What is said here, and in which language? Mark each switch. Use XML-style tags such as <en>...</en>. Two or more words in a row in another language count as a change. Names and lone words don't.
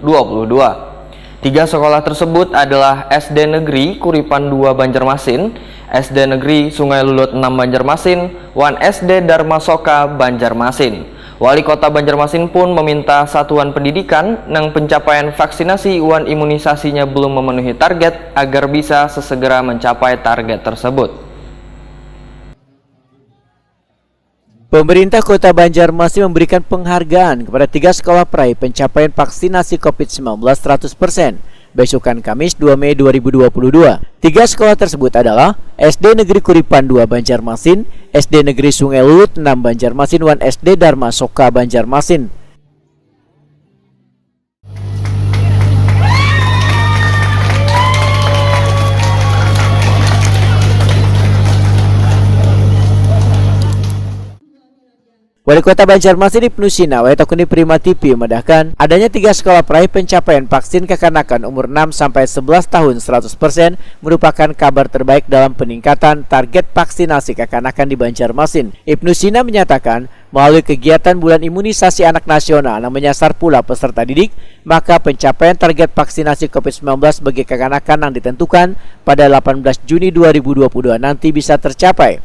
<id>3 sekolah tersebut adalah SD Negeri Kuripan 2 Banjarmasin, SD Negeri Sungai Lulut 6 Banjarmasin, Wan SD Dharma Soka Banjarmasin. Wali Kota Banjarmasin pun meminta satuan pendidikan yang pencapaian vaksinasi wan imunisasinya belum memenuhi target agar bisa sesegera mencapai target tersebut. Pemerintah Kota Banjarmasin memberikan penghargaan kepada 3 sekolah peraih pencapaian vaksinasi COVID-19 100%. Besukan Kamis 2 Mei 2022. 3 sekolah tersebut adalah SD Negeri Kuripan 2 Banjarmasin, SD Negeri Sungai Lulut 6 Banjarmasin, Wan SD Dharma Soka Banjarmasin. Wali Kota Banjarmasin Ibnu Sina Wayatakuni Prima TV memedahkan adanya 3 sekolah peraih pencapaian vaksin kekanakan umur 6-11 tahun 100% merupakan kabar terbaik dalam peningkatan target vaksinasi kekanakan di Banjarmasin. Ibnu Sina menyatakan melalui kegiatan bulan imunisasi anak nasional yang menyasar pula peserta didik, maka pencapaian target vaksinasi COVID-19 bagi kekanakan yang ditentukan pada 18 Juni 2022 nanti bisa tercapai.</id>